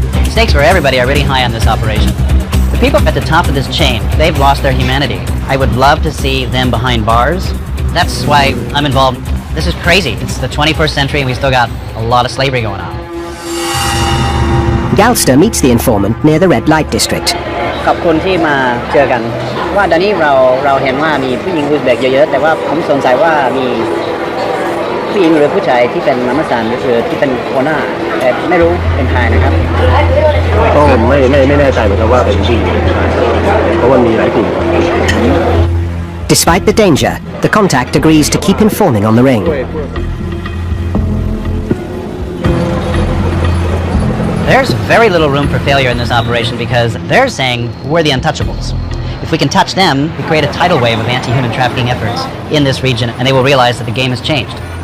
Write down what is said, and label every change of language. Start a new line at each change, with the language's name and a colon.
English: Stakes for everybody are really high on this operation. The people at the top of this chain, they've lost their humanity. I would love to see them behind bars. That's why I'm involved. This is crazy. It's the 21st century and we still got a lot of slavery going on. Galster meets the informant near the red light district.
Thai: ขอบคุณที่มาเจอกันว่าตอนนี้เราเห็นว่ามีผู้หญิงอุซเบกเยอะๆแต่ว่าผมสงสัยว่ามีผู้หญิงหรือผู้ชายที่เป็นมัมสันหรือที่เป็นหัวหน้าแต่ไม่รู้เป็นใครนะครับ ก็ไม่แน่ใจเหมือนกันว่าเป็นผู้หญิงหรือผู้ชายเพราะว่ามีหลายกลุ่ม
English: Despite the danger, the contact agrees to keep informing on the ring. There's very little room for failure in this operation because they're saying we're the untouchables. If we can touch them, we create a tidal wave of anti-human trafficking efforts in this region and they will realize that the game has changed.